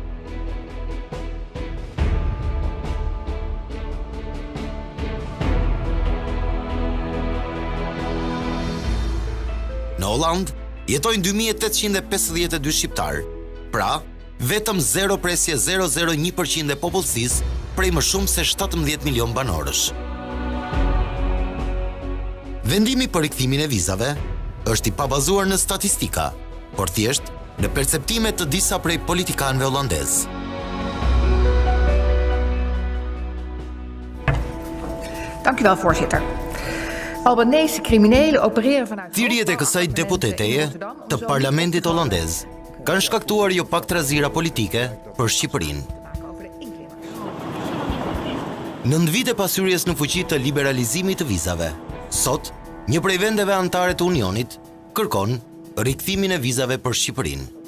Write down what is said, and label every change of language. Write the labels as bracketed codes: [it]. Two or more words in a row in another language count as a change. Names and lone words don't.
[sq] Në Holland jetojnë 2852 shqiptar, pra vetëm 0,001% e popullsisë prej më shumë se 17 milion banorësh. Vendimi për rikthimin e vizave është i pabazuar në statistika, por thjesht në perceptime të disa prej politikanëve holandez. [nl] Dank u wel, voorzitter. Albanese criminelen opereren vanuit... [sq] Thirrjet e kësaj deputeteje të parlamentit holandez kanë shkaktuar jo pak trazira politike për Shqipërinë. 9 vite pas hyrjes në fuqi të liberalizimit të vizave, sot një prej vendeve anëtare të Unionit kërkon rikthimin e vizave për Shqipërinë.